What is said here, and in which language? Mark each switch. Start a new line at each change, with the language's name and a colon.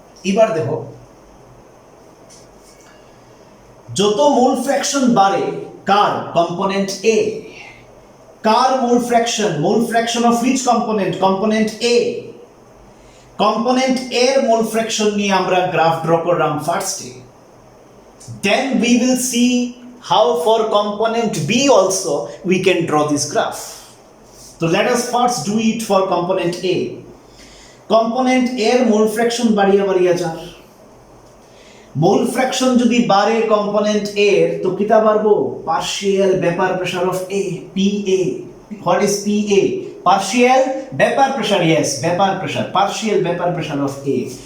Bangla: এবার দেখো, যত মোল ফ্র্যাকশন বাড়ে কার? Component A. Car mole fraction of which component? Component A. Component এর মোল ফ্র্যাকশন নিয়ে আমরা গ্রাফ ড্র করলাম ফার্স্টে।
English: Then we will see how for component B also we can draw this graph. So let us first do it for component A.
Bangla: Component A এর মোল fraction বাড়িয়া যায়। মোল fraction যদি বাড়ে কম্পোনেন্ট A এর, তো কিটা বাড়বো?
English: Partial vapour pressure of A, PA। What is PA? Partial vapor pressure, yes, vapor pressure, partial vapor pressure of A.